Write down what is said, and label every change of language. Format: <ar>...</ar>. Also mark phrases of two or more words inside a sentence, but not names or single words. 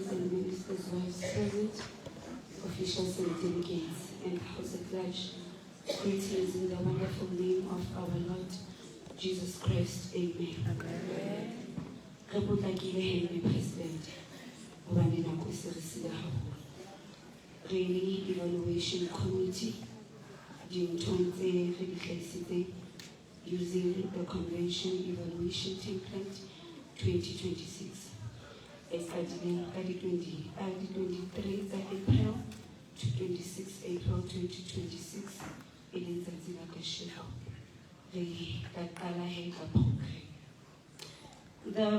<en>and Ministers' Wives present, officials and delegates, and House at large, greetings in the wonderful name of our Lord Jesus Christ. Amen.</en> <st>Re potlakile hee, President, hobane nako e se re sile haholo. Re le</st> <en>evaluation committee,</en> <st>dinthong tse re di hlahisitseng</st> <en>using the convention evaluation template</en> <st>2026 e qadileng ka di 23 tsa</st> <en>April to 26 April</en> <st>2026 e leng tsatsi la kasheno. Re ka qala hee ka program.</st> <en>The</en>